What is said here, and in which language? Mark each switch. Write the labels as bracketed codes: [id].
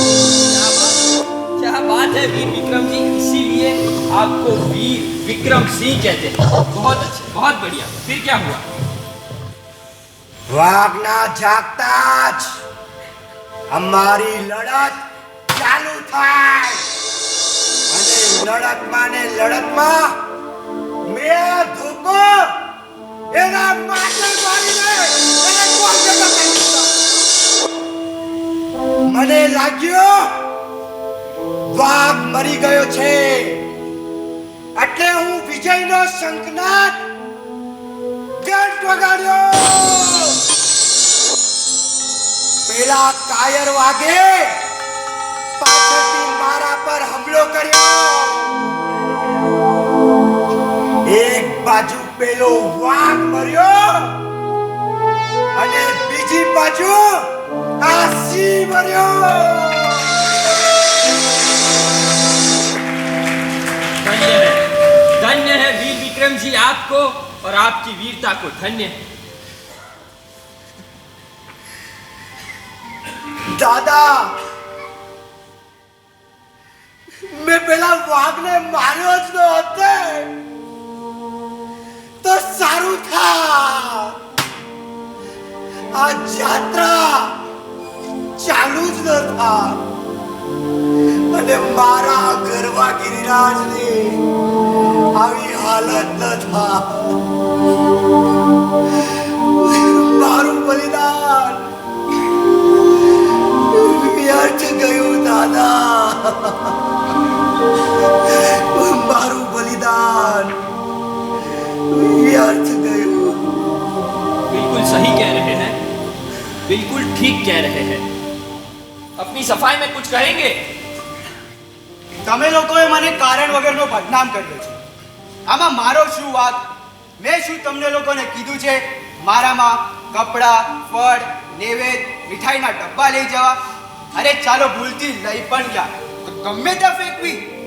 [hi] क्या बात है वीर विक्रम जी, इसीलिए आपको वीर विक्रम सिंह कहते हैं. बहुत अच्छे, बहुत बढ़िया. फिर क्या हुआ? [gu] વાઘના જાગતા જ અમારી લડત ચાલુ થાય અને લડતમાં ને લડતમાં મેં ધોકો એના માથે મારીને એને ગોળ ભેગો કરી દીધો. મને લાગ્યો વાઘ મરી ગયો છે એટલે હું વિજયનો શંખનાદ ઘંટ વગાડ્યો. પેલા કાયર વાગે પાછળથી મારા પર હુમલો કર્યો. એક બાજુ પેલો વાઘ મર્યો અને બીજી બાજુ આ સિંહ મર્યો. [hi] धन्य है वीर विक्रम जी आपको और आपकी वीरता को. धन्य है. [gu] દાદા મેં પેલા વાઘને માર્યો જ ન હોતે તો સારું થા. આ જાત્રા ચાલુ જ ન થા અને મારા ગરવા ગિરિરાજની આવી હાલત ન થા. મારું બલિદાન વ્યર્થ ગયું દાદા. મારું બલિદાન વ્યર્થ ગયું. [hi] बिल्कुल सही कह रहे हैं, बिल्कुल ठीक कह रहे हैं. अपनी सफाई में कुछ कहेंगे? [gu] તમે લોકોએ મને કારણ વગરનો બદનામ કર્યો છે. આમાં મારો શું વાંક? મેં શું તમને લોકોને કીધું છે મારામાં કપડાં, ફળ, નૈવેદ્ય, મીઠાઈના ડબ્બા લઈ જવા? અરે ચાલો ભૂલથી લઈ પણ ગયા તો ગમે ત્યાં ફેંકવી.